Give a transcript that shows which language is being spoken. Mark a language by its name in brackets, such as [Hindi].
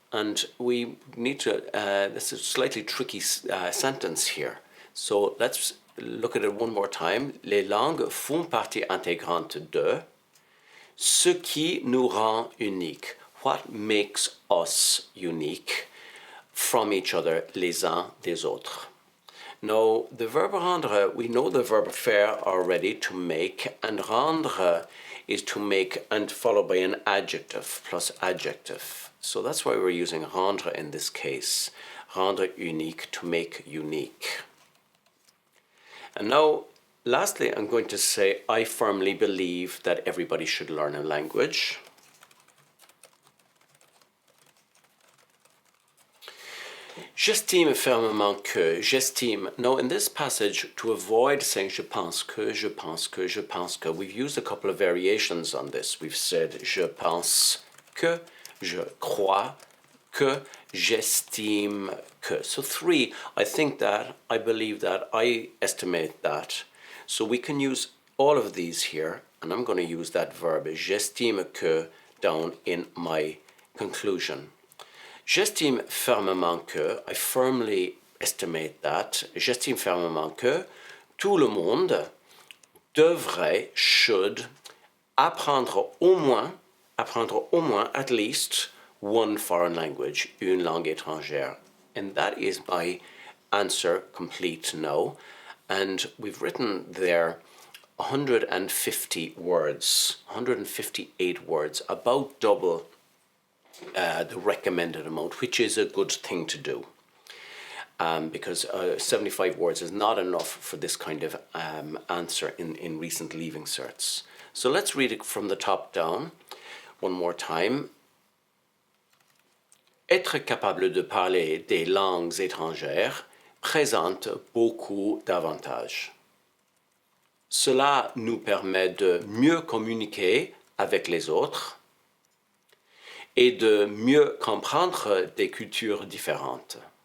[English] And we need to, this is a slightly tricky sentence here. So let's look at it one more time. [French] Les langues font partie intégrante de ce qui nous rend uniques. [English] What makes us unique from each other, [French] les uns des autres. [English] Now, the verb rendre, we know the verb faire already, to make, and rendre is to make and followed by an adjective plus adjective. So that's why we're using rendre in this case. Rendre unique, to make unique. And now, lastly, I'm going to say I firmly believe that everybody should learn a language. [French] J'estime fermement que, j'estime. [English] Now, in this passage, to avoid saying [French] je pense que, [English] we've used a couple of variations on this. We've said [French] je pense que, je crois que, j'estime que. [English] So three, I think that, I believe that, I estimate that. So we can use all of these here, and I'm going to use that verb, [French] j'estime que, [English] down in my conclusion. [French] J'estime fermement que, [English] I firmly estimate that, [French] j'estime fermement que tout le monde devrait, [English] should, [French] apprendre au moins, [English] at least, one foreign language, [French] une langue étrangère. [English] And that is my answer complete now. And we've written there 150 words, 158 words, about double the recommended amount, which is a good thing to do. Because 75 words is not enough for this kind of answer in recent leaving certs. So let's read it from the top down one more time. [French] Être capable de parler des langues étrangères présente beaucoup d'avantages. Cela nous permet de mieux communiquer avec les autres et de mieux comprendre des cultures différentes.